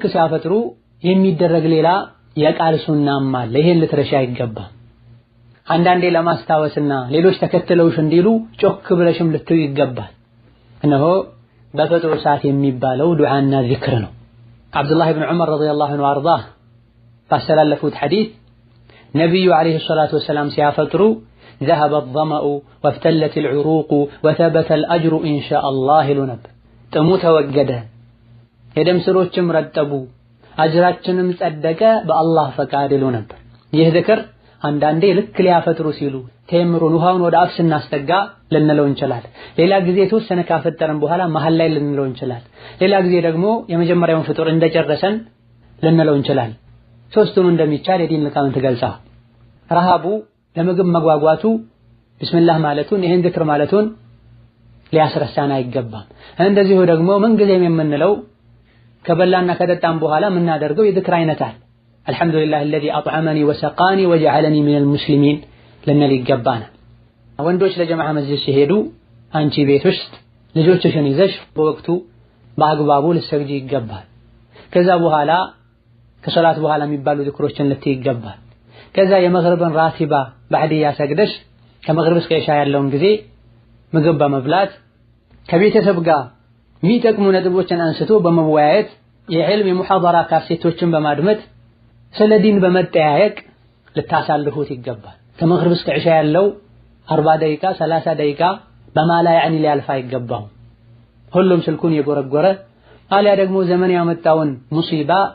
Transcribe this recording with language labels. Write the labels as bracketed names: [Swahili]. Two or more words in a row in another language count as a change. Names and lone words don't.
[Amharic] ሲያፈጥሩ የሚደረግ ሌላ የቃል ሱናም አለ። ይሄን ልትረሻ አይገባም። አንዳንዴ ለማስታወስና ሌሎች ተከትለውሽ እንዲሉ ጮክ ብለሽም ልትዩ ይገባል። እነሆ በፈጥሩ ሰዓት የሚባለው ዱዓና ዚክር ነው። አብዱላህ ኢብኑ ዑመር [Arabic] رضي الله عنه وأرضاه [Amharic] ባስተላለፉት ሐዲስ ነብዩ [Arabic] عليه الصلاة والسلام [Amharic] ሲያፈጥሩ [Arabic] ذهب الظمأ وافتلت العروق وثبت الأجر إن شاء الله [Amharic] ይሉ ነበር። ጥሙ ተወገደ፣ የደም ስሮችም ረጠቡ፣ አጅራችንም ጸደቀ በአላህ ፈቃድ ይሉ ነበር። ይህ ዚክር አንዳንዴ ልክ ሊያፈጥሩ ሲሉ ቴምሩን ውሃውን ወደ አፍ ስናስጠጋ ልንለው እንችላለን። ሌላ ጊዜ የተወሰነ ካፈጠረን በኋላ መሃል ላይ ልንለው እንችላለን። ሌላ ጊዜ ደግሞ የመጀመሪያውን ፍጡር እንደጨረሰን ልንለው እንችላለን። ሶስቱም እንደሚቻል የዲን ሊቃውንት ገልጸዋል። ረሃቡ ለምግብ መጓጓቱ ቢስሚላህ ማለቱን ይሄን ዝክር ማለቱን ሊያስረሳን አይገባም። እንደዚሁ ደግሞ ምንጊዜም የምንለው ከበላና ከጠጣም በኋላ የምናደርገው የዝክር አይነት አለ። አልሐምዱሊላህ [Arabic] الذي أطعمني وسقاني وجعلني من المسلمين [Amharic] ልንል ይገባናል። ወንዶች ለጀማዓ መስጂድ ሲሄዱ አንቺ ቤት ውስጥ ልጆችሽን ይዘሽ በወቅቱ በአግባቡ ልትሰግጂ ይገባል። ከዛ በኋላ ከሶላት በኋላ የሚባሉ ዝክሮችን ልትይ ይገባል። ከዛ የመግሪብን [Arabic] راتبة بعدية [Amharic] ሰግደሽ ከመግሪብ እስከ ኢሻ ያለውን ጊዜ ምግብ በመብላት ከቤተሰብ ጋር የሚጠቅሙ ነጥቦችን አንስቶ በመወያየት የዕልም የሙሐደራ ካሴቶችን በማድመጥ ስለ ዲን በመጠያየቅ ልታሳልፉት ይገባል። ከመግሪብ እስከ ኢሻ ያለው 40 ደቂቃ 30 ደቂቃ በማላ ያዕኒ ሊያልፍ አይገባም። ሁሉም ስልኩን የጎረጎረ አሊያ ደግሞ ዘመን ያመጣውን ሙሲባ